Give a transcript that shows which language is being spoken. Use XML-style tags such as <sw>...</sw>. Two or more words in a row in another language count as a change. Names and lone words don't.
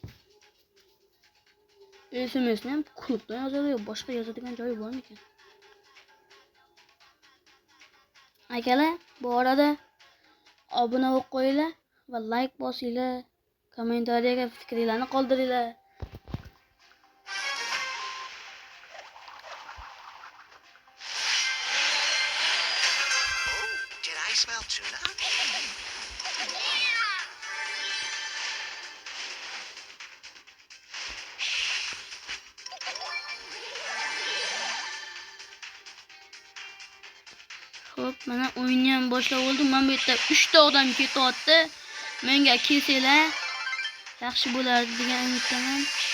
<uz>SMS'ni ham klubdan yozadi, boshqa yozadigan joyi bormi ekan? Akalar, bu arada obuna bo'lib qo'yinglar va like bosinglar, kommentariyaga fikringizni qoldiringlar.</uz> <en>Did I smell tuna?</en> <uz>Xo'p, mana o'yinni ham boshlab oldim. Men bu yerda 3 ta odam ketyapti. Menga kelsanglar yaxshi bo'lardi degan umiddaman.</uz>